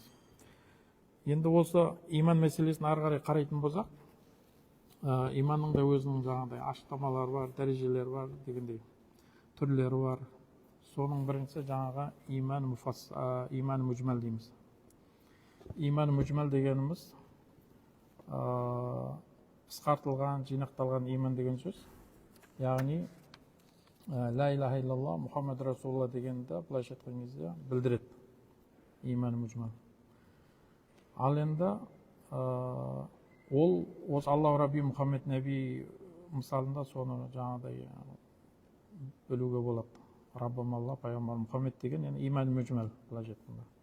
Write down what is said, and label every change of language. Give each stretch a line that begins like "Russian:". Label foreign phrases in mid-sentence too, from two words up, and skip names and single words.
Kazakh: Енді осы иман мәселесін ары қарай қарайтын болсақ, иманның да өзінің жаңағыдай ашықтамалары бар, дәрежелері бар дегендей, түрлері бар. Соның біріншісі жаңағы иман мүжмәл дейміз. Иман мүжмәл дегеніміз қысқартылған, жинақталған иман деген сөз. Яғни
Arabic: لا إله إلا الله محمد رسول الله
Kazakh: дегенді былайша айтқан кезде білдіреді. Иман мүжмәл. Ал енді ол осы
Arabic: الله ربي محمد نبي
Kazakh: мысалында соны жаңағыдай бөлуге болады. Раббым Алла, пайғамбар Мұхаммед деген иман мүжмәл былайша айтқанда.